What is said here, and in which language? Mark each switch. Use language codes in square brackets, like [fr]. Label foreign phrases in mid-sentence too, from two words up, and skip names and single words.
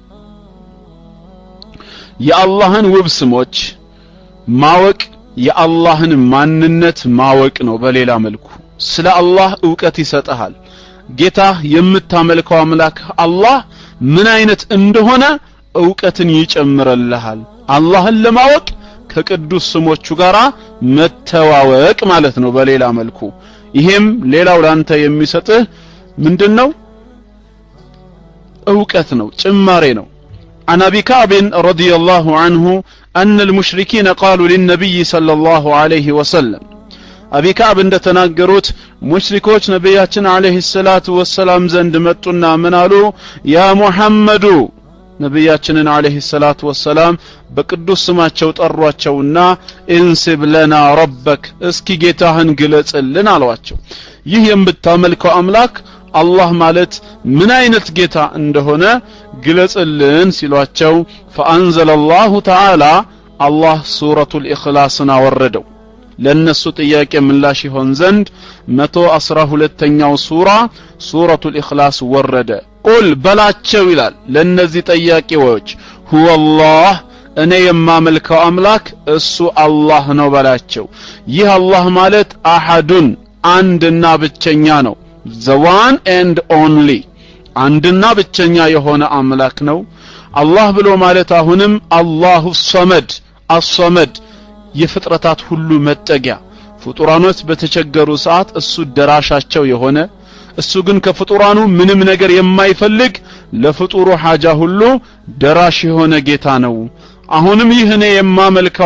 [am] የአላህን ውብ ስሞች ማወቅ የአላህን ማንነት ማወቅ ነው በሌላ መልኩ ስለ አላህ ዕውቀት ይሰጣል ጌታ የምታመልከው አምላክ አላህ ምን አይነት እንደሆነ ዕውቀትን ይጨምርልሃል አላህን ለማወቅ ከቅዱስ ስሞቹ ጋራ መተዋወቅ ማለት ነው በሌላ መልኩ ይሄም ሌላው ላንተ የሚሰጥህ ምንድነው ዕውቀት ነው ጭማሬ ነው [ar] عن ابي كعب رضي الله عنه ان المشركين قالوا للنبي صلى الله عليه وسلم ابي كعب [am] እንደተናገሩት ሙሽሪኮች ነብያችን [ar] عليه الصلاة والسلام [am] ዘንድ መጡና ምን አሉ ያ ሙሐመዱ ነብያችንን [ar] عليه الصلاة والسلام [am] በቅዱስ ስማቸው ጠሯቸውና [ar] انسب لنا ربك [am] እስኪ ጌታህን ግለጽልን አሏቸው ይህ የምታመልከው አምላክ አላህ ማለት ምን አይነት ጌታ እንደሆነ ግለጽልን ሲሏቸው [ar] فانزل الله تعالى الله سوره الاخلاص [am] አወረደው ለነሱ ጥያቄ ምላሽ ይሆን ዘንድ 112ኛው ሱረቱ الإخلاص ወረደ ቁል በላቸው ይላል ለነዚህ ጥያቄዎች [ar] هو الله [am] እኔ የማመልከው አምላክ እሱ አላህ ነው በላቸው ይህ አላህ ማለት አሐዱን አንድና ብቸኛ ነው [en] the one and only [am] አንድና ብቸኛ የሆነ አምላክ ነው አላህ ብሎ ማለት አሁንም [ar] الله الصمد الصمد [am] የፍጥረታት ሁሉ መጠጊያ ፍጡራኖች በተቸገሩ ሰዓት እሱ ደራሻቸው የሆነ እሱ ግን ከፍጡራኑ ምንም ነገር የማይፈልግ ለፍጡሩ ሐጃ ሁሉ ደራሽ የሆነ ጌታ ነው አሁንም ይህኔ የማመልከው